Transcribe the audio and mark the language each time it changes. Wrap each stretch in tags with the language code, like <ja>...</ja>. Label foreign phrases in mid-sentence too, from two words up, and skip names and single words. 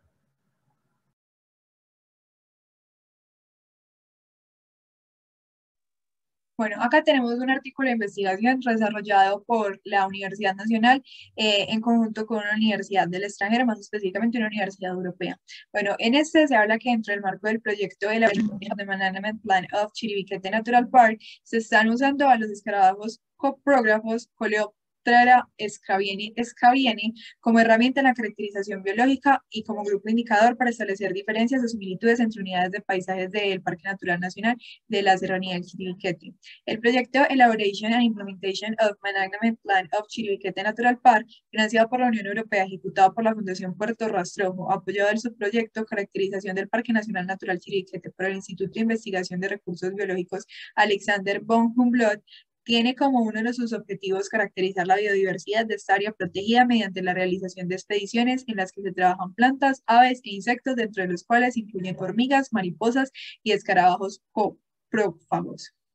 <es>Bueno, acá tenemos un artículo de investigación desarrollado por la Universidad Nacional en conjunto con una universidad del extranjero, más específicamente una universidad europea. Bueno, en este se habla que dentro del marco del proyecto de la Management Plan of Chiribiquete Natural Park se están usando a los escarabajos coprógrafos, Coleoptera scabieni como herramienta en la caracterización biológica y como grupo indicador para establecer diferencias o similitudes entre unidades de paisajes del Parque Natural Nacional de la Serranía del Chiribiquete. El proyecto Elaboration and Implementation of Management Plan of Chiribiquete Natural Park, financiado por la Unión Europea, ejecutado por la Fundación Puerto Rastrojo, apoyado del subproyecto Caracterización del Parque Nacional Natural Chiribiquete por el Instituto de Investigación de Recursos Biológicos Alexander von Humboldt, tiene como uno de sus objetivos caracterizar la biodiversidad de esta área protegida mediante la realización de expediciones en las que se trabajan plantas, aves e insectos, dentro de los cuales incluyen hormigas, mariposas y escarabajos coprófagos.</es>